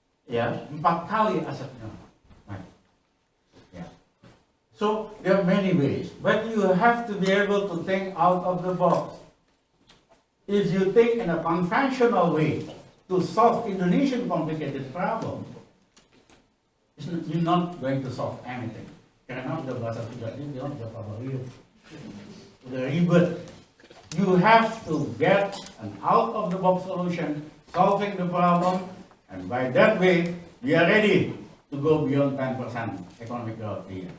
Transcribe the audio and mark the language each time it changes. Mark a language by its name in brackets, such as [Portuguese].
[Indonesian] Ya, 4 kali asetnya. Right. Ya. [English] So there are many ways, but you have to be able to think out of the box. If you think in a conventional way to solve Indonesian complicated problem, you're not going to solve anything. [Indonesian] Karena udah bahasa Sunda ini dia udah pabariu, udah ribet. [English] You have to get an out-of-the-box solution, solving the problem, and by that way, we are ready to go beyond 10% economic growth a year.